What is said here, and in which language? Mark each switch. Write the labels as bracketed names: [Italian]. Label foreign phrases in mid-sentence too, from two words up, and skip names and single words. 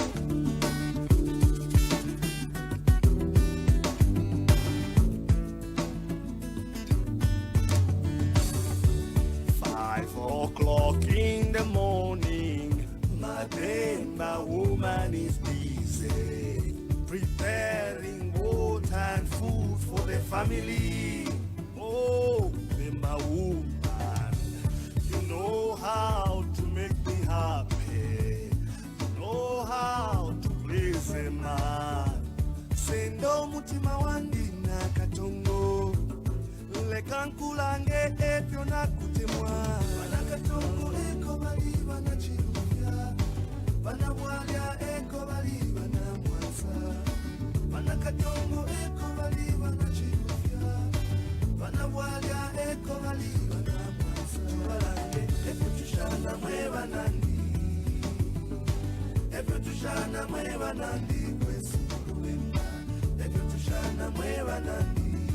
[English] In the morning, my woman is busy preparing water and food for the family. Oh, my woman, you know how to make me happy. You know how to please a man. [Bemba] Sendo mutima wandi na katongo lekankulange etyo na kutemwa. Katongo eko bali banachiruya banabwalya eko bali banamwasa banakatongo eko bali banachiruya banabwalya eko bali banamwasa tubalange eko tushana mweba banandi ebyo tushana mwe banandi kwesulubemba ebyo tushana mwe banandi